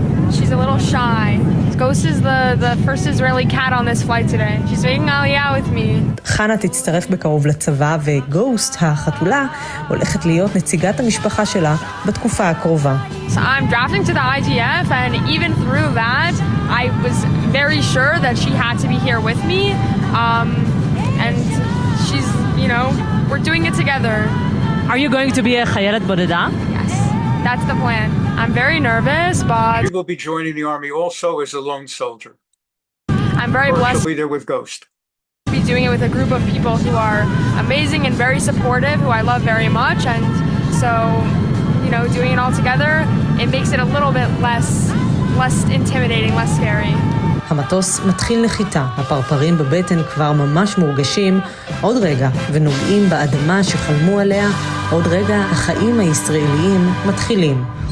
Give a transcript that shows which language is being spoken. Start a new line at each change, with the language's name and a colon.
English: She's a little shy. Ghost is the first Israeli cat on this flight today. She's making Aliyah with me.
Hebrew: חנה תצטרף בקרוב לצבא, וגוסט, החתולה, הולכת להיות נציגת המשפחה שלה בתקופה הקרובה.
English: So I'm drafting to the IDF, and even through that, I was very sure that she had to be here with me. And she's, you know, we're doing it together. Are you going to be a
Hebrew: חיילת בודדה?
English: Yes, that's the plan. I'm very nervous, but... She will be joining the army also as a lone soldier. I'm very blessed. She'll be there with Ghost. Be doing it with a group of people who are amazing and very supportive, who I love very much, and so, you know, doing it all together, it makes it a little bit less intimidating, less scary.
Hebrew: המטוס מתחיל נחיתה, הפרפרים בבטן כבר ממש מורגשים, עוד רגע ונוגעים באדמה שחלמו עליה, עוד רגע החיים הישראליים מתחילים.